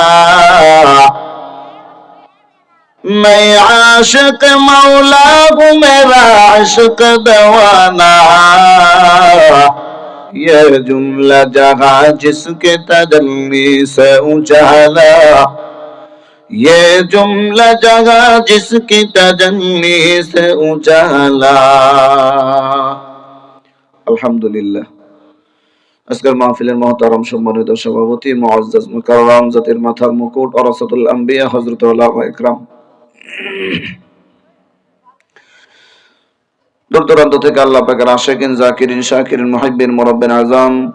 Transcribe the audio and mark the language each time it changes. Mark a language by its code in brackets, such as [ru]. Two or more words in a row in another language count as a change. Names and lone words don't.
[ur] میں عاشق مولا کو میرا عشق دوانا یہ جملہ جہاں جس کے تجلی سے اجالا یہ جملہ جگہ جس کی تجلی سے اجالا [bn] আলহামদুলিল্লাহ আজকের মাহফিলের মহতারাম সম্মানিত সভাপতি মুআজ্জাজ মুকাররম জাতির মাথার মুকুট [ar] ورثة الأنبياء [bn] হযরত উলামা ইকরাম দূর দূরান্ত থেকে আল্লাহ পাকের আশিকিন জাকিরিন শাকিরিন মুহিব্বিন মুরাব্বিন আযম